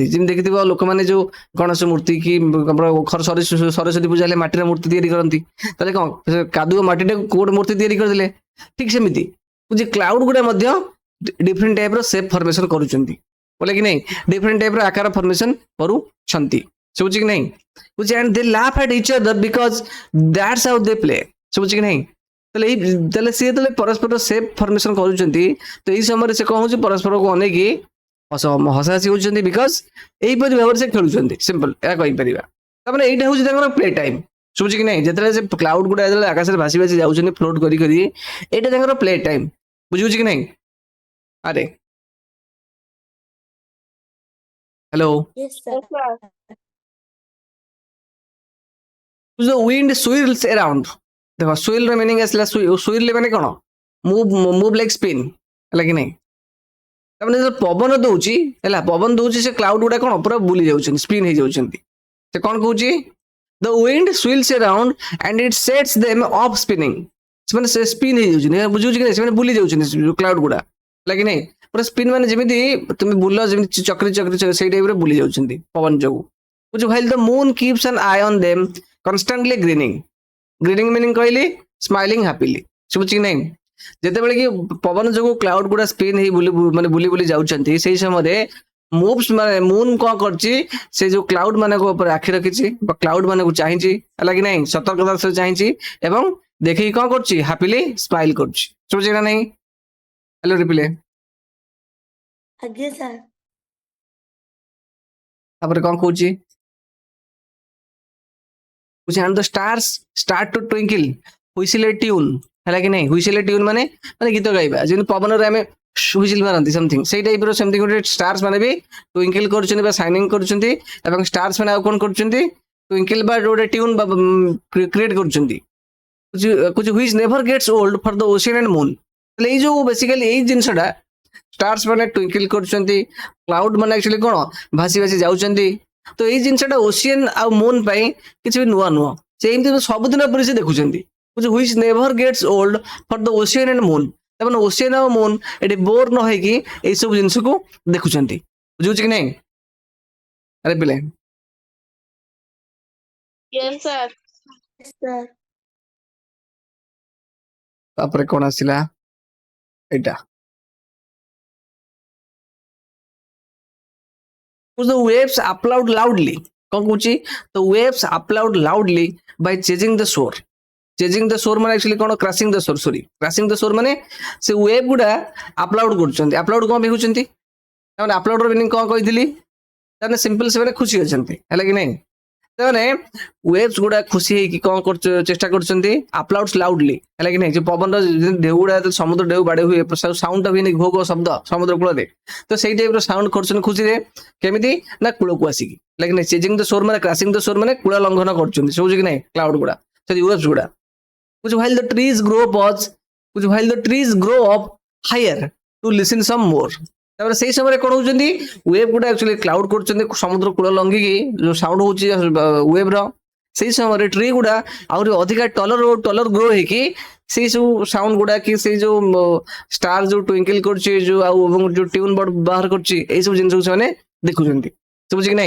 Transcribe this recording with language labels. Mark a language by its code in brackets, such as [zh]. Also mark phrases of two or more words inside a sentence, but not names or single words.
[or] ଯେମିତି ଦେଖିଥିବ ଲୋକମାନେ ଯୋଉ ଗଣେଶ ମୂର୍ତ୍ତି କି ସରସ୍ୱତୀ ପୂଜା ହେଲେ ମାଟିର ମୂର୍ତ୍ତି ତିଆରି କରନ୍ତି। ତାହେଲେ କ'ଣ କାଦୁଅ ମାଟିଟାକୁ ଗୋଟେ ମୂର୍ତ୍ତି ତିଆରି କରିଦେଲେ। ଠିକ୍ ସେମିତି କ୍ଲାଉଡ୍ ଗୁଡା ମଧ୍ୟ [en] different type shape formation [or] କରୁଛନ୍ତି। ବୋଲେ କି ନାହିଁ? [en] different type [or] ଆକାର ଫର୍ମେସନ କରୁଛନ୍ତି। ଶୁଭୁଛି କି ନାହିଁ? [en] and they laugh at each other because that's how they play। [or] ଶୁଭୁଛି କି ନାହିଁ? ତାହେଲେ ସିଏ ଯେତେବେଳେ ପରସ୍ପର [en] shape formation [or] କରୁଛନ୍ତି, ତ ଏଇ ସମୟରେ ସେ କ'ଣ ହଉଛି? ପରସ୍ପରକୁ ଅନେଇକି ହସାହସି ହଉଛନ୍ତି। ବିକଜ ଏଇପରି ଭାବରେ ସେ ଖେଳୁଛନ୍ତି। ସିମ୍ପଲ ଏହା କହିପାରିବା। ତାମାନେ ଏଇଟା ହଉଛି ତାଙ୍କର [en] play time. [or] ଶୁଭୁଛି କି ନାହିଁ? ଯେତେବେଳେ ସେ କ୍ଲାଉଡ୍ ଗୁଡା ଯେତେବେଳେ ଆକାଶରେ ଭାସି ଯାଉଛନ୍ତି ଫ୍ଲୋଟ୍ କରି, ଏଇଟା ତାଙ୍କର [en] play time. [or] ବୁଝିହଉଛି କି ନାହିଁ? ଆରେ ହ୍ୟାଲୋ। [en] Yes, sir. The wind swirls around। [or] ଦେଖ swirl ର ମିନିଂ ଆସିଲା। swirl ମାନେ କ'ଣ? [en] move like spin. [or] ହେଲା କି ନାହିଁ? ତାମାନେ ଯେତେବେଳେ ପବନ ଦଉଛି ହେଲା, ପବନ ଦଉଛି ସେ କ୍ଲାଉଡ ଗୁଡା କଣ ପୁରା ବୁଲି ଯାଉଛନ୍ତି, ସ୍ପିନ୍ ହେଇଯାଉଛନ୍ତି। [en] ସେ କଣ କହୁଛି, the wind swirls around and it sets them off spinning। [or] ସେମାନେ ସେ ସ୍ପିନ୍ ହେଇଯାଉଛନ୍ତି, ବୁଝୁଛି କି ନାହିଁ, ସେମାନେ ବୁଲି ଯାଉଛନ୍ତି କ୍ଲାଉଡ ଗୁଡା, ହେଲା କି ନାହିଁ, ପୁରା ସ୍ପିନ୍ ମାନେ ଯେମିତି তুমি ବୁଲ ଯେମିତି ଚକ୍ରି ଚକ୍ରି ସେଇ ଟାଇପରେ ବୁଲି ଯାଉଛନ୍ତି ପବନ ଯୋଗୁ। ବୁଝୁ, [en] while the moon keeps an eye on them constantly grinning। grinning meaning [or] କହିଲି [en] smiling happily, [or] ଶୁଭୁଛି କି ନାହିଁ। ଯେତେବେଳେ କି ପବନ ଯୋଗୁ କ୍ଲାଉଡ ଗୁଡା ସ୍ପିନ୍ ହେଇ ମାନେ ବୁଲି ବୁଲି ଯାଉଛନ୍ତି, ସେଇ ସମୟରେ ମୁଭ୍ସ ମାନେ ମୁନ୍ କଣ କରୁଛି, ସେ ଯୋଉ କ୍ଲାଉଡ ମାନଙ୍କ ଉପରେ ଆଖି ରଖିଛି ବା କ୍ଲାଉଡ ମାନଙ୍କୁ ଚାହିଁଛି, ହେଲା କି ନାହିଁ, ସତର୍କତାର ସହ ଚାହିଁଛି ଏବଂ ଦେଖିକି କଣ କରୁଛି, [en] happily smile [or] କରୁଛି, ଶୁଭୁଛି ନା ନାହିଁ। [en] hello reply. [or] ଆଜ୍ଞା ସାର୍। ତାପରେ କଣ କହୁଛି, [en] and the stars start to twinkle whistle a tune, [or] ହେଲା କି ନାହିଁ। [en] whistle a tune [or] ମାନେ ମାନେ ଗୀତ ଗାଇବା, ଯେମିତି ପବନରେ ଆମେ ହୁଇସିଲ ମାରନ୍ତି ସମଥିଙ୍ଗ, ସେଇ ଟାଇପର ସେମିତି ଗୋଟେ ଷ୍ଟାର୍ସ ମାନେ ବି ଟ୍ୱିଙ୍କଲ କରୁଛନ୍ତି ବା ସାଇନିଂ କରୁଛନ୍ତି, ଏବଂ ଷ୍ଟାର୍ସ ମାନେ ଆଉ କଣ କରୁଛନ୍ତି, ଟ୍ୱିଙ୍କଲ ବା ଗୋଟେ ଟ୍ୟୁନ୍ ବା କ୍ରିଏଟ କରୁଛନ୍ତି, [en] which never gets old for the ocean and moon। [or] ତାହେଲେ ଏଇ ଯୋଉ ବେସିକାଲି ଏଇ ଜିନିଷଟା ଷ୍ଟାର୍ସ ମାନେ ଟ୍ୱିଙ୍କଲ କରୁଛନ୍ତି, କ୍ଲାଉଡ ମାନେ ଆକ୍ଚୁଆଲି କଣ ଭାସି ଭାସି ଯାଉଛନ୍ତି। ତ ଏଇ ଜିନିଷଟା ଓସିଆନ ଆଉ ମୁନ୍ ପାଇଁ କିଛି ବି ନୂଆ ନୁହଁ, ସେ ଏମିତି ସବୁଦିନ ପରେ ସେ ଦେଖୁଛନ୍ତି, [en] which never gets old for the ocean and moon। [or] ତାମାନେ ଓସିଆନ ଆଉ ମୁନ୍ ଏଠି ବୋର ନ ହେଇକି ଏଇ ସବୁ ଜିନିଷକୁ ଦେଖୁଛନ୍ତି, ବୁଝୁଛି କି ନାହିଁ। ଆରେ ପିଲେ [en] Yes sir। Yes sir। [or] ତାପରେ କଣ ଆସିଲା ଏଇଟା, [en] the waves applaud loudly। [or] କଣ କହୁଛି, [en] the waves applaud loudly by chasing the shore। chasing the shore [or] ମାନେ ଆକ୍ଚୁଆଲି କଣ, [en] crashing the shore, sorry crashing the shore [or] ମାନେ ସେ ୱେଭ୍ ଗୁଡା ଆପଲାଉଡ କରୁଛନ୍ତି। ଆପଲାଉଡ କଣ ପାଇଁ ହଉଛନ୍ତି, ତାମାନେ ଆପଲାଉଡର ମିନିଂ କଣ କହିଥିଲି, ତାମାନେ ସିମ୍ପଲ ସେମାନେ ଖୁସି ଅଛନ୍ତି, ହେଲା କି ନାହିଁ। ତାମାନେ ୱେଭ୍ସ ଗୁଡା ଖୁସି ହେଇକି କଣ ଚେଷ୍ଟା କରୁଛନ୍ତି, [en] applauds loudly, [or] ହେଲା କି ନାହିଁ। ଯେ ପବନର ଢେଉ ଗୁଡା ସମୁଦ୍ର ଢେଉ ବାଡେଇ ହୁଏ, ସାଉଣ୍ଡ ଟା ହୁଏନି, ଘୋ ଘୋ ଶବ୍ଦ ସମୁଦ୍ର କୂଳରେ, ତ ସେଇ ଟାଇପର ସାଉଣ୍ଡ କରୁଛନ୍ତି ଖୁସିରେ, କେମିତି ନା କୂଳକୁ ଆସିକି, ହେଲା କି ନାହିଁ। [en] chasing the shore [or] ମାନେ [en] crashing the shore [or] ମାନେ କୂଳ ଲଙ୍ଘନ କରୁଛନ୍ତି, ଶୁଭୁଛି କି ନାହିଁ, କ୍ଲାଉଡ ଗୁଡା, ସେ ୱେଭ୍ସ ଗୁଡା। [en] while the trees grow pause, while the trees grow up higher to listen some more। [or] ତାପରେ ସେଇ ସମୟରେ କଣ ହଉଛନ୍ତି, ୱେଭ୍ ଗୁଡା ଆକ୍ଚୁଆଲି କ୍ଲାଉଡ କରୁଛନ୍ତି ସମୁଦ୍ର କୂଳ ଲଙ୍ଗିକି, ଯୋଉ ସାଉଣ୍ଡ ହଉଛି ୱେଭ୍ ର, ସେଇ ସମୟରେ ଟ୍ରି ଗୁଡା ଆହୁରି ଅଧିକା [en] taller grow [or] ହେଇକି ସେଇ ସବୁ ସାଉଣ୍ଡ ଗୁଡା କି ସେଇ ଯୋଉ ଷ୍ଟାର ଯୋଉ ଟ୍ୱିଙ୍କଲ କରୁଛି ଯୋଉ ଆଉ ଏବଂ ଯୋଉ ଟ୍ୟୁନ୍ ବୋର୍ଡ ବାହାର କରୁଛି, ଏଇ ସବୁ ଜିନିଷକୁ ସେମାନେ ଦେଖୁଛନ୍ତି, ବୁଝୁଛି କି ନାହିଁ।